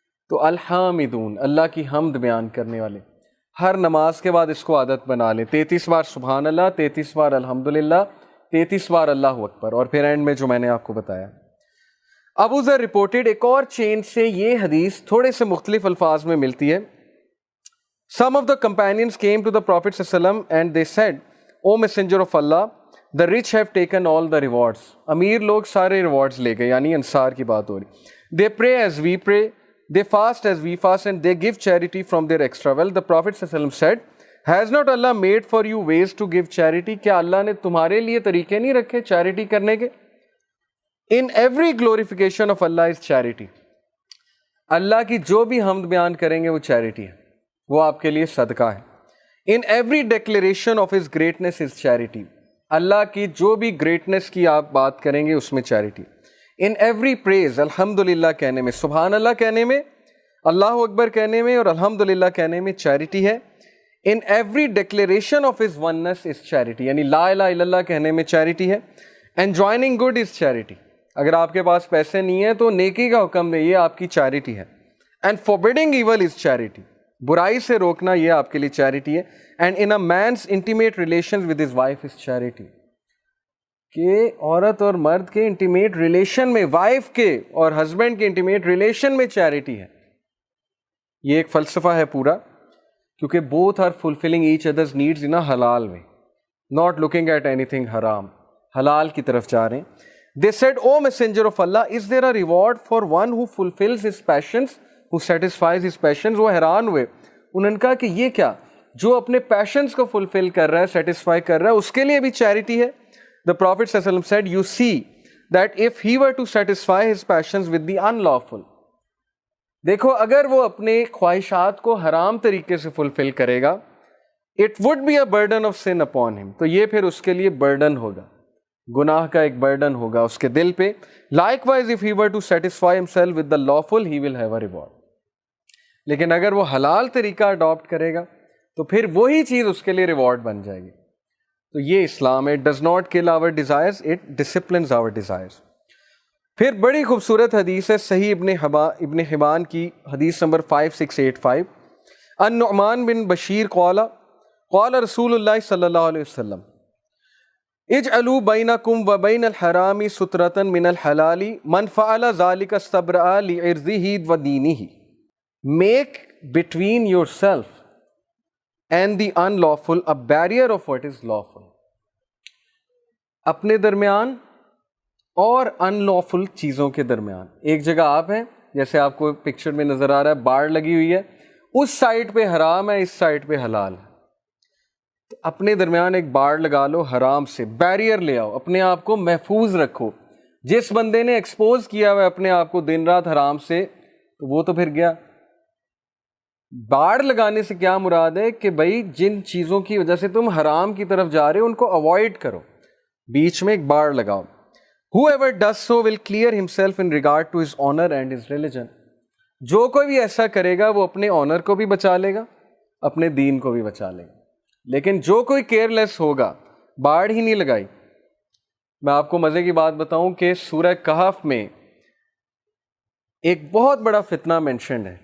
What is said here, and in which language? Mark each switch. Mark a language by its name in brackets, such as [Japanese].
[Urdu] تو الحامدون، اللہ کی حمد بیان کرنے والے، ہر نماز کے بعد اس کو عادت بنا لیں، 33 بار سبحان اللہ، 33 بار الحمدللہ، 33 بار اللہ اکبر، اور پھر اینڈ میں جو میں نے آپ کو بتایا۔ ابو ذر رپورٹڈ ایک اور چین سے یہ حدیث تھوڑے سے مختلف الفاظ میں ملتی ہے۔ [English] Some of the companions came to the Prophet ﷺ and they said, O Messenger of Allah, the rich have taken all the rewards. [Urdu] امیر لوگ سارے ریوارڈز لے گئے, یعنی انصار کی بات ہو رہی. [English] They pray as we pray, they fast as we fast, and they give charity from their extra wealth. The Prophet ﷺ said, has not Allah made for you ways to give charity? [Urdu] کیا اللہ نے تمہارے لیے طریقے نہیں رکھے charity کرنے کے؟ [English] In every glorification of Allah is charity. [Urdu] اللہ کی جو بھی حمد بیان کریں گے وہ چیریٹی ہے, وہ آپ کے لیے صدقہ ہے. [English] In every declaration of His greatness is charity. [Urdu] اللہ کی جو بھی گریٹنس کی آپ بات کریں گے اس میں چیریٹی. [English] In every praise, [Urdu] الحمدللہ کہنے میں, سبحان اللہ کہنے میں, اللہ اکبر کہنے میں اور الحمدللہ کہنے میں چیریٹی ہے. [English] In every declaration of His oneness is charity, [Urdu] یعنی لا الہ الا اللہ کہنے میں چیریٹی ہے. [English] Enjoining good is charity. [Urdu] اگر آپ کے پاس پیسے نہیں ہیں تو نیکی کا حکم دے, یہ آپ کی چیریٹی ہے. [English] And forbidding evil is charity. [Urdu] برائی سے روکنا یہ آپ کے لیے چیریٹی ہے. [English] And in a man's intimate relations with his wife is charity. [Urdu] کہ عورت اور مرد کے انٹیمیٹ ریلیشن میں, وائف کے اور ہسبینڈ کے انٹیمیٹ ریلیشن میں چیریٹی ہے. یہ ایک فلسفہ ہے پورا, کیونکہ [English] both are fulfilling each other's needs in a halal way, not looking at anything haram. [Urdu] حلال کی طرف جا رہے ہیں. [English] They said, O messenger of Allah, is there a reward for one who fulfills his passions, who satisfies his passions? [Urdu] وہ حیران ہوئے, انہوں نے کہا کہ یہ کیا, جو اپنے پیشنز کو فلفل کر رہا ہے, سیٹسفائی کر رہا ہے, اس کے لیے بھی چیریٹی ہے. [English] The Prophet ﷺ said, you see that if he were to satisfy his passions with the unlawful, [Urdu] دیکھو اگر وہ اپنے خواہشات کو حرام طریقے سے فلفل کرے گا, [English] it would be a burden of sin upon him, [Urdu] تو یہ پھر اس کے لیے برڈن ہوگا, گناہ کا ایک برڈن ہوگا اس کے دل پہ. [English] Likewise, if he were to satisfy himself with the lawful, he will have a reward. [Urdu] لیکن اگر وہ حلال طریقہ اڈاپٹ کرے گا تو پھر وہی چیز اس کے لیے ریوارڈ بن جائے گی. تو یہ اسلام ہے. [English] It does not kill our desires, it disciplines our desires. [Urdu] پھر بڑی خوبصورت حدیث ہے صحیح ابن حبان کی, حدیث نمبر 5685. [Arabic] النعمان بن بشیر قال رسول اللہ صلی اللہ علیہ وسلم, اجعلوا بینکم وبین الحرام سترۃ من الحلال من فعل ذلک استبرأ لعرضہ ودینہ. [English] Make between yourself and the unlawful a barrier of what is lawful. [Urdu] اپنے درمیان اور unlawful چیزوں کے درمیان. ایک جگہ آپ ہیں, جیسے آپ کو پکچر میں نظر آ رہا ہے, باڑ لگی ہوئی ہے, اس سائڈ پہ حرام ہے, اس سائڈ پہ حلال ہے. تو اپنے درمیان ایک باڑ لگا لو حرام سے, بیریئر لے آؤ, اپنے آپ کو محفوظ رکھو. جس بندے نے ایکسپوز کیا ہوا ہے اپنے آپ کو دن رات حرام سے, تو وہ تو پھر گیا. باڑ لگانے سے کیا مراد ہے کہ بھائی جن چیزوں کی وجہ سے تم حرام کی طرف جا رہے ہو ان کو اوائڈ کرو, بیچ میں ایک باڑ لگاؤ. [English] Whoever does so will clear himself in regard to his honor and his religion. [Urdu] جو کوئی بھی ایسا کرے گا وہ اپنے آنر کو بھی بچا لے گا, اپنے دین کو بھی بچا لے گا. لیکن جو کوئی کیئر لیس ہوگا, باڑ ہی نہیں لگائی. میں آپ کو مزے کی بات بتاؤں کہ سورہ کہف میں ایک بہت بڑا فتنہ مینشنڈ ہے.